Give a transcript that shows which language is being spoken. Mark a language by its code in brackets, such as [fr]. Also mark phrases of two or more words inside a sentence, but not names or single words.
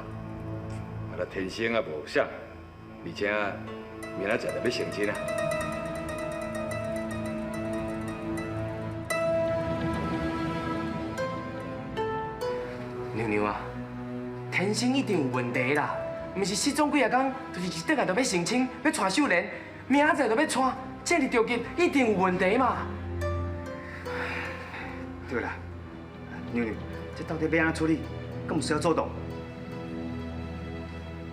[nan] 啊，咱天生啊无啥，而且明仔载就要成亲啊。娘娘啊，天生一定有问题啦！毋是失踪几啊天，就是一转来就要成亲，要娶秀莲，明仔载就要娶，这个条件一定有问题嘛！对啦，娘娘，这到底要安怎处理？敢有需要做动？